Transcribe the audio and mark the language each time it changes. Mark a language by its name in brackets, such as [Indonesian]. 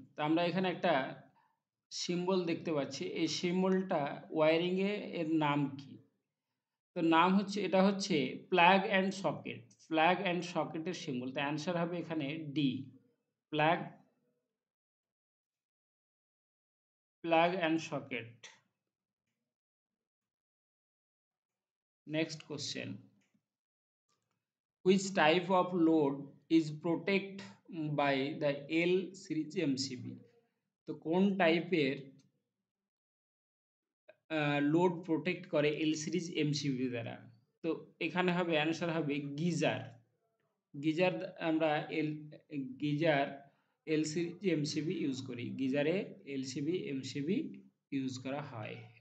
[Bangla] তো আমরা এখানে একটা সিম্বল দেখতে পাচ্ছি, এই সিম্বলটা ওয়ারিংয়ে এর নাম কি? তো নাম হচ্ছে, এটা হচ্ছে plug and socket. Plug and সকেটের symbol. তো অ্যান্সার হবে এখানে D, plug plug and socket. [English] Next question, which type of load is protected by the L series MCB? [Bangla] তো কোন টাইপের লোড প্রোটেক্ট করে এল সিরিজ এমসিবি দ্বারা? তো এখানে হবে অ্যান্সার হবে গিজার। গিজার আমরা গিজার এল সিরিজ এমসিবি ইউজ করি, গিজারে এলসিবি এমসিবি ইউজ করা হয়।